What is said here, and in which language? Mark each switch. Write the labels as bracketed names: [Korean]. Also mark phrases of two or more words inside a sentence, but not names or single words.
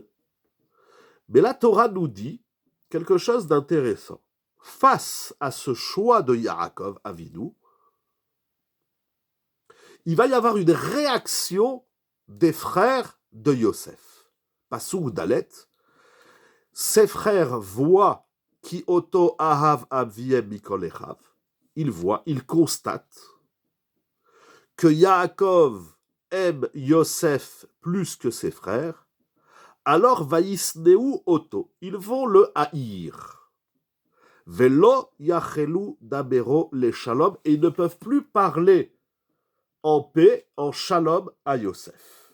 [French] Mais la Torah nous dit quelque chose d'intéressant. Face à ce choix de Yaakov Avinu, il va y avoir une réaction des frères de Yosef. [Hebrew] פסוק ד, [French] ses frères voient qui [Hebrew] אותו אהב אביהם מכל אחיו. [French] Ils voient, ils constatent que Yaakov aime Yosef plus que ses frères. Alors [Hebrew] וישנאו אותו, [French] ils vont le haïr. [Hebrew] ולא יכלו דברו לשלום, [French] et ils ne peuvent plus parler en paix, en shalom à Yosef.